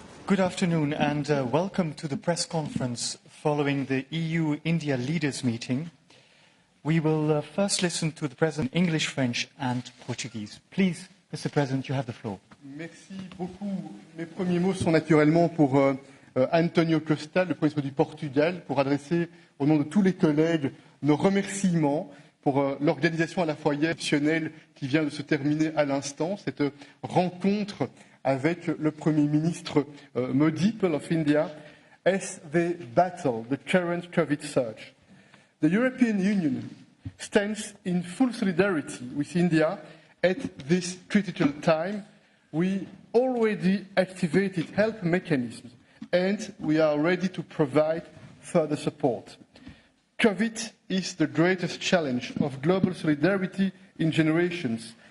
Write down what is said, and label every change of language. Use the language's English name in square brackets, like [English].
[English] Good afternoon and welcome to the press conference following the EU-India leaders meeting. We will first listen to the President in English, French and Portuguese. Please, Mr. President, you have the floor. [French] Merci beaucoup. Mes premiers mots sont naturellement pour Antonio Costa, le Premier ministre du Portugal, pour adresser au nom de tous les collègues nos remerciements pour l'organisation à la fois exceptionnelle qui vient de se terminer à l'instant, cette rencontre avec le Premier ministre Modi [English] of India, as they battle the current COVID surge. The European Union stands in full solidarity with India at this critical time. We already activated help mechanisms and we are ready to provide further support. COVID is the greatest challenge of global solidarity in generations.